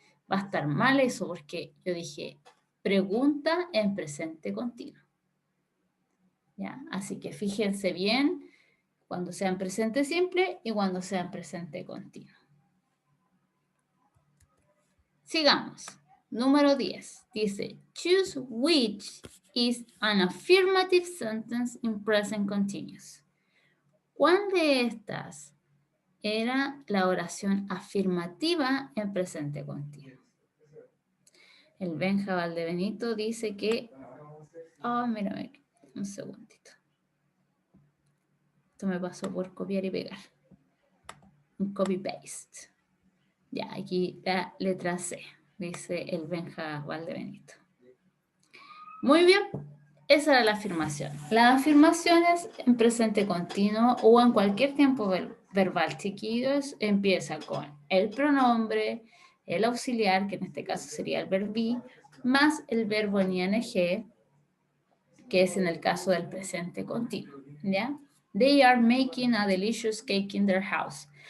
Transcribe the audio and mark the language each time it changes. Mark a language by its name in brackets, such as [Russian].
[Spanish] Va a estar mal eso porque yo dije pregunta en presente continuo. ¿Ya? Así que fíjense bien cuando sea en presente simple y cuando sea en presente continuo. Sigamos. Número 10. Dice, [English] choose which is an affirmative sentence in present continuous. [Spanish] ¿Cuál de estas era la oración afirmativa en presente continuo? El Benja Valdebenito dice que... Oh, mira, un segundito. Esto me pasó por copiar y pegar. Un copy-paste. Ya, aquí la letra C, dice el Benja Valdebenito. Muy bien, esa era la afirmación. Las afirmaciones en presente continuo o en cualquier tiempo verbal, chiquillos, empieza con el pronombre, el auxiliar, que en este caso sería el verbo be, más el verbo en ing, que es en el caso del presente continuo, ¿ya? [English] They are making a delicious cake in their house.